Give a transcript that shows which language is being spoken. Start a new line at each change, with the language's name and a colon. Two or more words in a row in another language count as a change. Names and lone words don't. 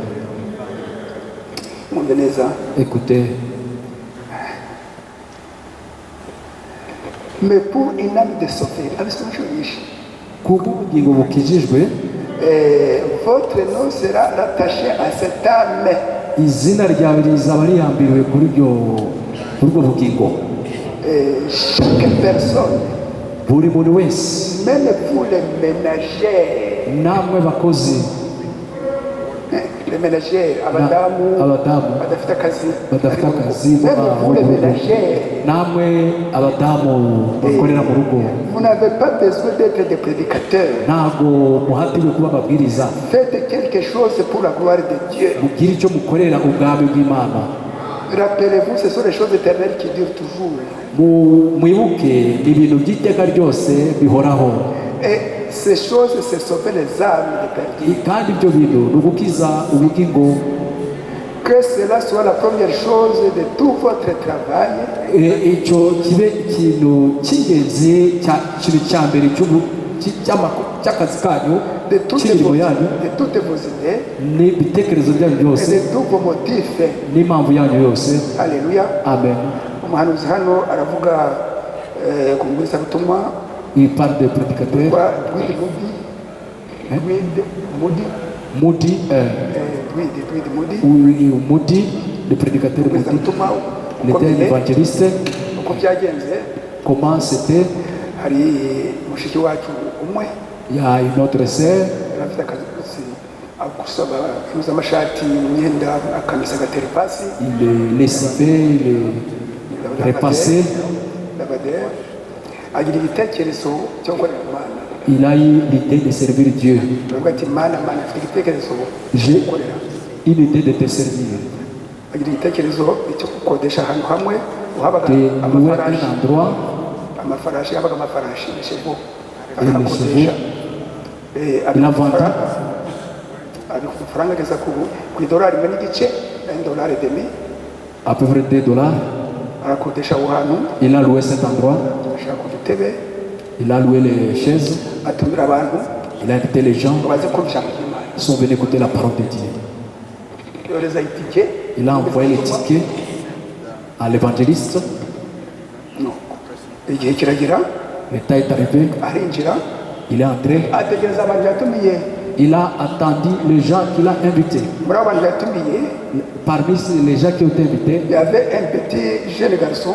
Kinyarwanda: Mwumve neza.
French: Écoutez, Mais pour une âme de sauver,
Kinyarwanda: abisoma inshuro nyinshi, kubw'ubugingo bukijijwe,
French: votre nom sera rattaché à cette âme.
Kinyarwanda: izina ryawe rizaba rihambiriwe kuri ubwo bugingo.
French: Chaque personne,
Kinyarwanda: Buri muntu wese,
French: même pour les ménagères,
Kinyarwanda: namwe bakozi,
French: les ménagères,
Kinyarwanda: abadamu badafite akazi, badafite akazi,
French: même pour les ménagères,
Kinyarwanda: namwe abadamu bakorera mu rugo,
French: vous n'avez pas besoin d'être des prédicateurs.
Kinyarwanda: ntabwo muhatiriwe kuba ababwiriza.
French: Faites quelque chose pour la gloire de Dieu.
Kinyarwanda: Mugire icyo mukorera ubwami bw'Imana.
French: Rappelez-vous, ce sont les choses éternelles qui durent toujours.
Kinyarwanda: Mwibuke ni ibintu by'iteka ryose bihoraho.
French: Et ces choses, c'est sauver les âmes des perdus.
Kinyarwanda: Kandi ibyo bintu ni ugukiza ubugingo.
French: Que cela soit la première chose de tout votre travail.
Kinyarwanda: Icyo kibe ikintu cy'ingenzi, ikintu cya mbere cy'akazi kanyu,
French: De toutes
Kinyarwanda: cy'imirimo yanyu,
French: vos idées
Kinyarwanda: n'ibitekerezo byanyu
French: et
Kinyarwanda: byose,
French: de tous vos motifs.
Kinyarwanda: n'impamvu yanyu yose. Alléluia. Amen. Umuhanuzi hano aravuga ku mubwirizabutumwa
French: Il parle de prédicateur.
Kinyarwanda: wa Moody,
French: Moody, le prédicateur Moody,
Kinyarwanda: umubwirizabutumwa
French: il était un
Kinyarwanda: ukomeye.
French: évangéliste.
Kinyarwanda: Uko byagenze,
French: Comment c'était?
Kinyarwanda: hari mushiki wacu umwe
French: Il y a une autre sœur,
Kinyarwanda: yari afite akazi gusaba impuzamashati, imyenda, akamesa agatera ipasi.
French: il lessivait, il repassait.
Kinyarwanda: Labadere agira igitekerezo cyo gukorera Imana.
French: Il a eu l'idée de servir Dieu.
Kinyarwanda: Aravuga ati Mana afite igitekerezo
French: J'ai
Kinyarwanda: cyo gukorera.
French: une idée de te servir,
Kinyarwanda: Agira igitekerezo cyo gukodesha ahantu hamwe uhabaga
French: de louer un endroit,
Kinyarwanda: amafarashi yabaga amafarashi chevaux
French: les
Kinyarwanda: akakodesha.
French: Il a vendu.
Kinyarwanda: Ari ku mafaranga ageza ku idolari rimwe n'igice, $1.5.
French: à peu près $2.
Kinyarwanda: arakodesha aho hantu,
French: Il a loué cet endroit,
Kinyarwanda: ashaka udutebe,
French: il a loué les chaises,
Kinyarwanda: atumira abantu
French: il a invité les gens,
Kinyarwanda: ngo baze kumva ijambo ry'Imana.
French: ils sont venus écouter la parole de Dieu.
Kinyarwanda: Yohereza itike,
French: Il a envoyé les tickets à l'évangéliste.
Kinyarwanda: nuko igihe kiragira,
French: Le temps est arrivé,
Kinyarwanda: arinjira,
French: il est entré,
Kinyarwanda: ategereza abantu yatumiye.
French: il a attendu les gens qu'il a invités.
Kinyarwanda: Muri abo bantu yatumiye,
French: Parmi les gens qui ont été invités, il y avait un petit jeune garçon